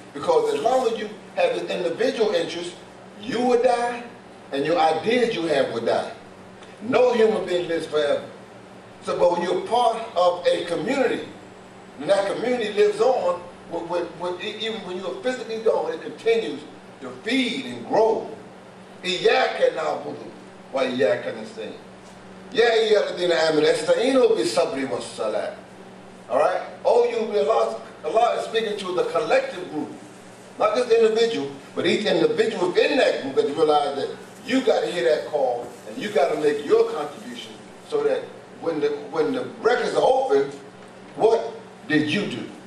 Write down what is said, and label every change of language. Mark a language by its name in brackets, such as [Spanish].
[English] Because as long as you have this individual interest, you would die, and your ideas you have would die. No human being lives forever. So, but when you're part of a community, and that community lives on, even when you're physically gone, it continues to feed and grow. [Arabic] إياك نعبد وإياك نستعين. يا أيها الذين آمنوا استعينوا بالصبر والصلاة. [English] All right? Oh, Allah is speaking to the collective group, not just the individual, but each individual within that group that you realize that you got to hear that call and you got to make your contribution so that when the records are open, what did you do?